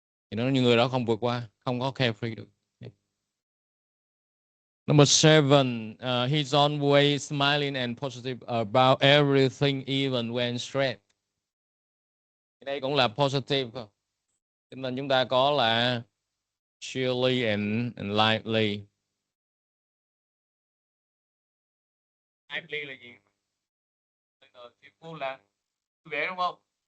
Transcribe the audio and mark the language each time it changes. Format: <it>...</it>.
<vi>Thì nó những người đó không vượt qua, không có carefree được.</vi> <en>Number 7, he's always smiling and positive about everything even when stressed.</en> <vi>Đây cũng là positive. Cho nên chúng ta có là</vi> <en>cheerily and lively.</en> <vi>Lively là gì? Vui là vui vẻ đúng không?</vi>